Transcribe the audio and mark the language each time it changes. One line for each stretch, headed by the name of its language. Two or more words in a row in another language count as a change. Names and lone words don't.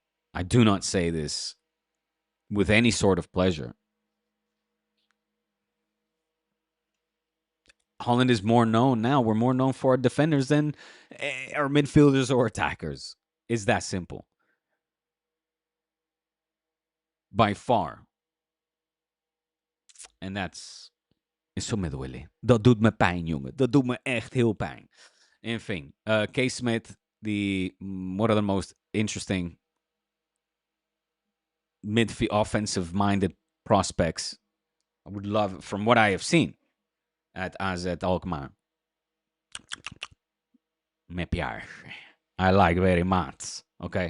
English: I do not say this with any sort of pleasure. Holland is more known now. We're more known for our defenders than our midfielders or attackers. It's that simple. By far.
Spanish: En eso me duele.
Dutch: Dat doet me pijn, jongen. Dat doet me echt heel pijn. Enfin, K.
English: Smith, one of the most interesting midfield offensive-minded prospects I would love, from what I have seen at AZ Alkmaar.
Italian: Me piace.
English: I like very much. Okay.